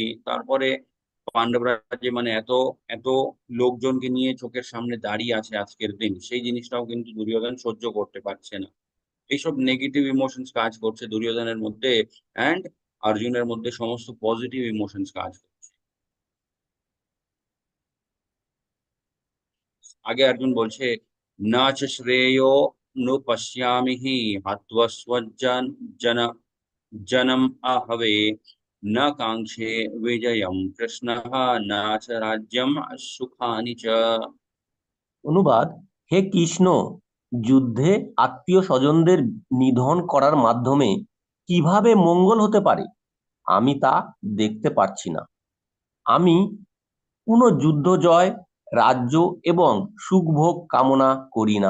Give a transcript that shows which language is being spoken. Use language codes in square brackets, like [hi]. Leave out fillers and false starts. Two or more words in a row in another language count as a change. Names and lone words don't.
[bn] তারপরে পাণ্ডবরা যে মানে এত এত লোকজনকে নিয়ে চোখের সামনে দাঁড়িয়ে আছে আজকের দিন, সেই জিনিসটাও কিন্তু দুর্যোধন সহ্য করতে পারছে না। এইসব [en] negative emotions [bn] কাজ করছে দুর্যোধনের মধ্যে, অ্যান্ড অর্জুনের মধ্যে সমস্ত [en] positive emotions [bn] কাজ করছে। আগে অর্জুন বলছে, [sa] না চ শ্রেয়ো नु पश्यामि हत्वा स्वजन जन जनम आहवे न कांक्षे विजयम कृष्णः न च राज्यम सुखानि च। [bn] অনুবাদ: হে কৃষ্ণ, যুদ্ধে আত্মীয় স্বজনদের নিধন করার মাধ্যমে কিভাবে মঙ্গল হতে পারে আমি তা দেখতে পারছি না। আমি কোনো যুদ্ধ জয়, রাজ্য এবং সুখভোগ কামনা করি না।